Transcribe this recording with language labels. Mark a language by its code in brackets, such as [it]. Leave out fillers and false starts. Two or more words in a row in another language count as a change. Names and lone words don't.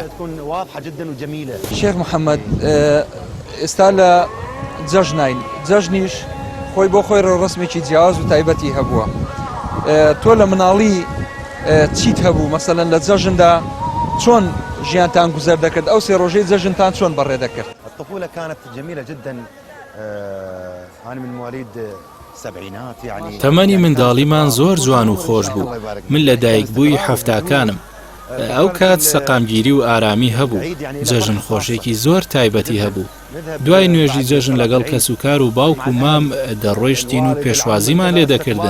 [ckb] شێخ محەممەد، ئێستا لە جەژنین، جەژنیش خۆی بۆ خۆی ڕسمێکی جیاواز و تایبەتی هەبووە. تۆ لە مناڵی چیت هەبوو؟ مەسەلەن لە جەژندا چۆن ژیانتان گوزەر دەکرد؟ ئەو سێ ڕۆژەی جەژنتان چۆن بەڕێ دەکرد؟ [ar] الطفولة كانت جميلة جدا. أنا من مواليد السبعينات يعني. [ckb] تەمەنی منداڵیمان زۆر جوان و خۆش بوو. من لە دایکبووی هەفتاکانم. ئەو کات سەقامگیری و ئارامی هەبوو، جەژن خۆشێکی زۆر تایبەتی هەبوو. دوای نوێژی جەژن لەگەڵ کەسوکار و باوک و مام دەڕۆیشتین و پێشوازیمان لێ دەکردن.